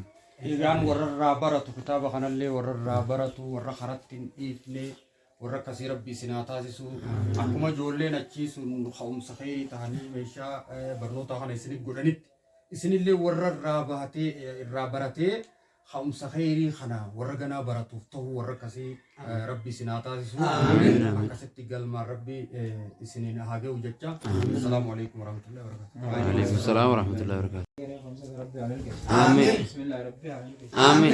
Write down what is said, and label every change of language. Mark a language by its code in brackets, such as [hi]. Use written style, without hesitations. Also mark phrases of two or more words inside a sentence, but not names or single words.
[om] Egaan warra irraa baratu kitaaba kanallee warra irraa baratu warra karatti hin dhiifne warra akkasii rabbi isinaa taasisu akkuma ijoolleen achiisuun ka'umsa khayrii ta'anii meeshaa barnoota kana isiniif godhanitti isinillee warra irraa baratee ka'umsa khayrii kana warra ganaa baratuuf ta'u warra akkasii rabbi isinaa taasisu akkasitti galmaan rabbi isiniin haa ga'u jecha. [ar] السلام عليكم ورحمة الله وبركاته. وعليكم السلام ورحمة الله وبركاته. آمين. آمين.